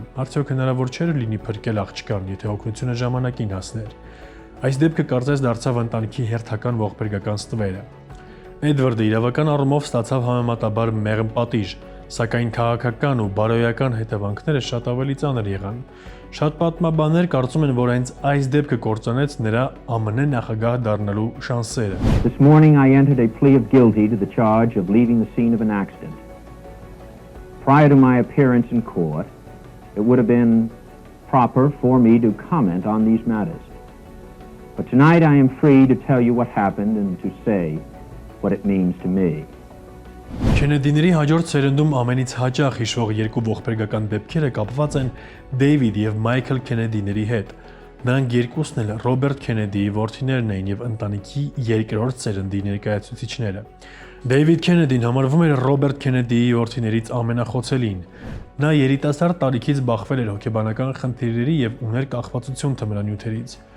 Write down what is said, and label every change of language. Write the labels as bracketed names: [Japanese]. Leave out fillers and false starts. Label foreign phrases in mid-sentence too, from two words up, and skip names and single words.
[Armenian] արդյոք հնարավոր չէր լինի փրկել աղջկան, եթե օգնությունը ժամանակին հասներ։ Այս դեպքը կարծես դարձավ ընտանիքի հերթական ողբերգական ստվերը։ Էդվարդը իրավական առումով ստացավ համեմատաբար մեղմ պատիժ, սակայն քաղաքական ու բարոյական հետևանքները շատ ավելի ծանր եղան։ Շատ պատմաբաններ կարծում են, որ հենց այս դեպքը կործանեց նրա ԱՄՆ նախագահ դառնալու շանսերը։ [English] This morning I entered a plea of guilty to the charge of leaving the scene of an accident. Prior to my appearance in court, it would have been proper for me to comment on these matters. But tonight I am free to tell you what happened and to say what it means to me. [Armenian] Քենեդիների հաջորդ սերնդում ամենից հաճախ հիշվող երկու ողբերգական դեպքերը կապված են Դեյվիդ եւ Մայքլ Քենեդիների հետ։ Նրանք երկուսն էլ Ռոբերտ Քենեդիի որդիներն էին եւ ընտանիքի երկրորդ սերնդի ներկայացուցիչները։ Դեյվիդ Քենեդին համարվում էր Ռոբերտ Քենեդիի որդիներից ամենախոցելին։ Նա երիտասարդ տարիքից բախվել էր հոգեբանական խնդիրների եւ ուներ կախվածություն թմրանյութերից։